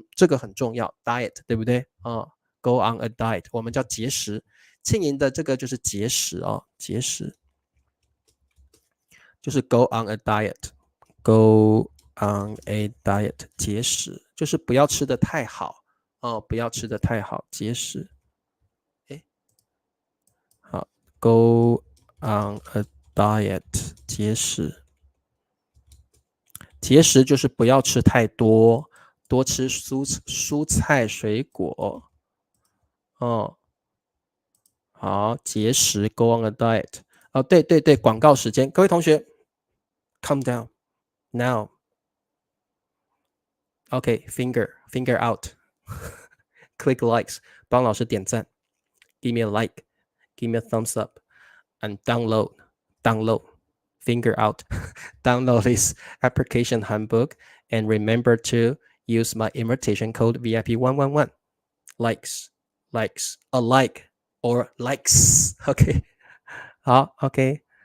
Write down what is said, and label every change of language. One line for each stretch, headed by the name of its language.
Chinese: 这个很重要 ，diet 对不对？
English: Go on a diet，
Chinese: 我们叫节食。庆莹的这个就是节食哦，节食就是
English: go on a diet，go on a diet，
Chinese: 节食就是不要吃得太好哦，不要吃得太好，节食。好 ，
English: Go on a diet，
Chinese: 节食。节食就是不要吃太多，多吃蔬菜水果。哦，好，节食 ，
English: Go on a diet。
Chinese: 哦，对对对，广告时间，各位同学 ，
English: calm down now。 OK，finger out，click likes，
Chinese: 帮老师点赞，
English: give me a like，give me a thumbs up，and download，finger out，download this application handbook and remember to use my invitation code VIP111 likes，a like or likes，OK，好，OK。